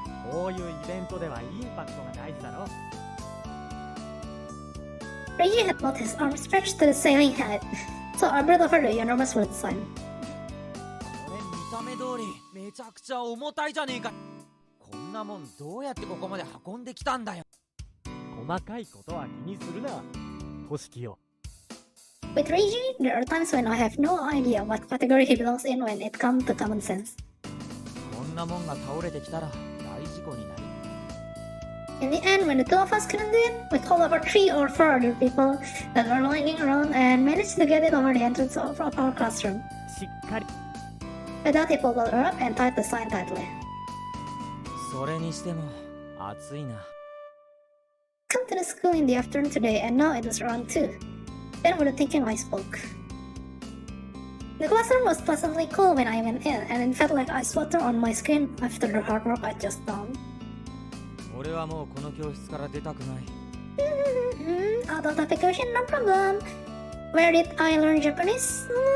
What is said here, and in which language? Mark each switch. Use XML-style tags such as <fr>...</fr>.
<ja>こういうイベントではインパクトが大事だろ。</ja> <en>Reggie had both his arms stretched to the ceiling height, so I brought over the enormous wood sign.</en> <ja>これ見た目通りめちゃくちゃ重たいじゃねえか。こんなもんどうやってここまで運んできたんだよ。細かいことは気にするな、トシキよ。</ja> <en>With Reggie, there are times when I have no idea what category he belongs in when it comes to common sense.</en> <ja>こんなもんが倒れてきたら大事故になる。</ja> <en>In the end, when the two of us couldn't do it, we called over 3 or 4 other people that were lying around and managed to get it over the entrance of our classroom.</en> <ja>しっかり。</ja> <en>With that, he pulled her up and tied the sign tightly.</en> <ja>それにしても暑いな。</ja> <en>Come to the school in the afternoon today, and now it was around 2. Then with a thinking I spoke. The classroom was pleasantly cool when I went in, and it felt like ice water on my skin after the hard work I'd just done.</en> <ja>俺はもうこの教室から出たくない。</ja> <en>Out of topic question, no problem. Where did I learn Japanese?</en>